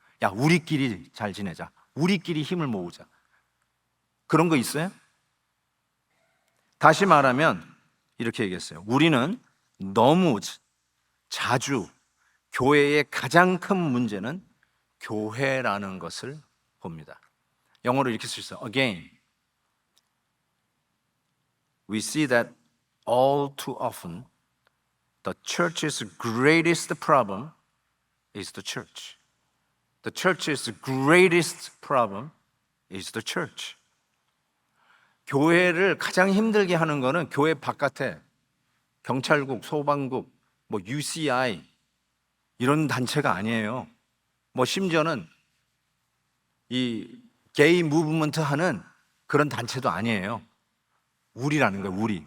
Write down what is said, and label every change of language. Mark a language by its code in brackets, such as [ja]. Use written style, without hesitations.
[ko] 야, 우리끼리 잘 지내자, 우리끼리 힘을 모으자. 그런 거 있어요? 다시 말하면 이렇게 얘기했어요. 우리는 너무 자주 교회의 가장 큰 문제는 교회라는 것을 봅니다. 영어로 이렇게 쓸 수 있어요. [en] Again, we see that all too often the church's greatest problem is the church. The church's greatest problem is the church. [ko] 교회를 가장 힘들게 하는 거는 교회 바깥에 경찰국, 소방국, 뭐 UCI 이런 단체가 아니에요. 뭐 심지어는 이 게이 무브먼트 하는 그런 단체도 아니에요. 우리라는 거예요.